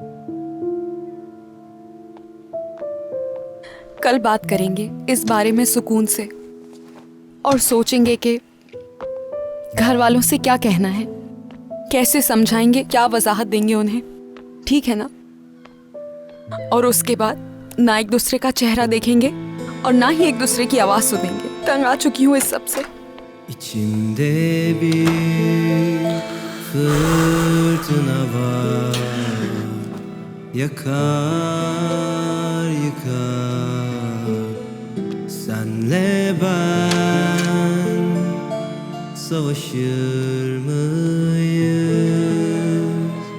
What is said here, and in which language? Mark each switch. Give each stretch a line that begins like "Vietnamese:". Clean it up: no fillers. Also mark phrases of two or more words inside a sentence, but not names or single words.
Hindi: कल बात करेंगे इस बारे में सुकून से, और सोचेंगे कि घर वालों से क्या कहना है, कैसे समझाएंगे, क्या वजाहत देंगे उन्हें, ठीक है ना? और उसके बाद ना एक दूसरे का चेहरा देखेंगे और ना ही एक दूसरे की आवाज सुनेंगे। तंग आ चुकी हूँ इस सब से।
Turkish: İçimde bir fırtına var, yakar yıkar. Senle ben savaşır mıyız?